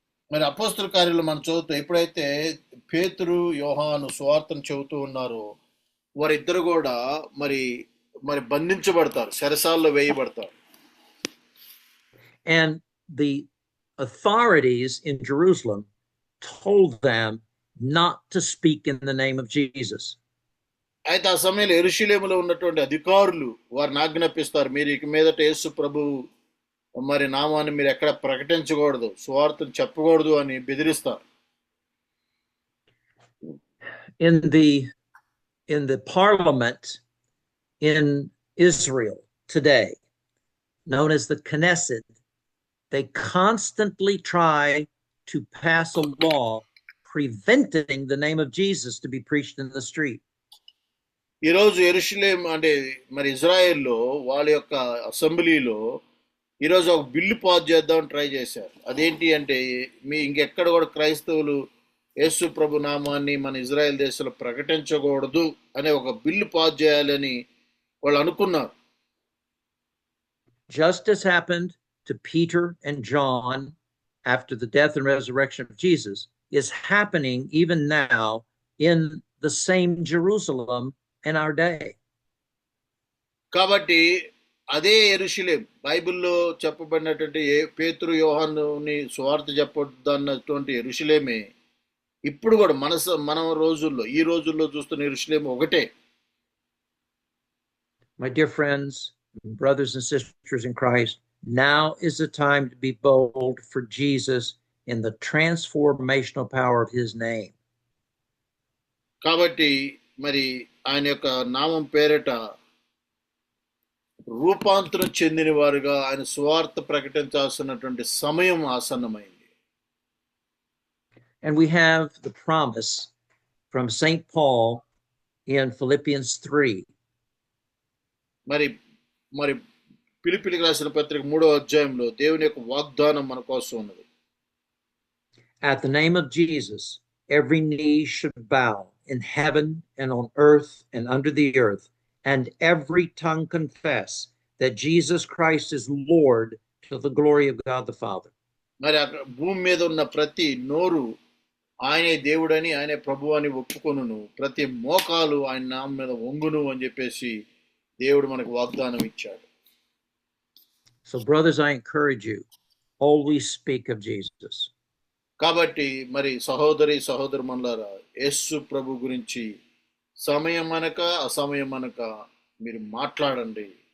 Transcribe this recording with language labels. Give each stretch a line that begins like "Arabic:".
Telugu: మరి అపోస్తల కార్యాలు మనం చదువుతూ ఎప్పుడైతే పేతురు యోహాను సువార్తను చెబుతూ ఉన్నారో వారిద్దరు కూడా మరి బంధించబడతారు, చెరసాల్లో వేయబడతారు.
English: And the authorities in Jerusalem told them not to speak in the name of Jesus.
Telugu: అయితే ఆ సమయంలో యెరూషలేములో ఉన్నటువంటి అధికారులు వారిని ఆజ్ఞాపిస్తారు, మీరు ఇక మీదట యేసు ప్రభు మరి నామాన్ని మీరు ఎక్కడ ప్రకటించకూడదు, సువార్తను చెప్పకూడదు అని బెదిరిస్తారు.
English: In the parliament in Israel today, known as the Knesset, they constantly try to pass a law preventing the name of Jesus to be preached in the street.
Telugu: ఈరోజు యెరూషలేం అంటే మరి ఇజ్రాయెల్లో వాళ్ళ యొక్క అసెంబ్లీలో ఈరోజు ఒక బిల్లు పాస్ చేద్దామని ట్రై చేశారు. అదేంటి అంటే ఇంకెక్కడ కూడా క్రైస్తవులు యేసు ప్రభు నామాన్ని మన ఇజ్రాయెల్ దేశంలో ప్రకటించకూడదు అనే ఒక బిల్లు పాస్ చేయాలని వాళ్ళు అనుకున్నారు.
English: Just as happened to Peter and John after the death and resurrection of Jesus is happening even now in the same Jerusalem in our day.
Telugu: కాబట్టి అదే యెరూషలేం బైబిల్లో చెప్పబడినటువంటి పేతురు యోహానుని సువార్త చెప్పొద్దన్నటువంటి యెరూషలేమే ఇప్పుడు కూడా మన రోజుల్లో ఈ రోజుల్లో చూస్తున్న యెరూషలేం ఒకటే.
English: My dear friends, brothers and sisters in Christ, now is the time to be bold for Jesus in the transformational power of his name.
Telugu: కాబట్టి మరి ఆయన యొక్క నామం పేరిట రూపాంతరం చెందిన వారుగా ఆయన సువార్త ప్రకటించాల్సినటువంటి సమయం ఆసన్నమైంది.
English: And we have the promise from St. Paul in Philippians 3.
Telugu: మరి ఫిలిప్పీయులకు రాసిన పత్రిక 3వ అధ్యాయంలో దేవుని యొక్క వాగ్దానం మన కోసం ఉన్నది.
English: At the name of Jesus, every knee should bow in heaven and on earth and under the earth, and every tongue confess that Jesus Christ is Lord, to the glory of God the Father.
Telugu: మరి అక్కడ భూమి మీద ఉన్న ప్రతి నోరు ఆయనే దేవుడని ఆయనే ప్రభు అని ఒప్పుకొనును, ప్రతి మోకాలు ఆయన నామం మీద వంగును అని చెప్పేసి దేవుడు మనకు వాగ్దానం ఇచ్చాడు.
English: So brothers, I encourage you, always speak of Jesus.
Telugu: కాబట్టి మరి సహోదరి సహోదరుమనులారా, యేసు ప్రభు గురించి సమయం అనక అసమయం అనక మీరు మాట్లాడండి.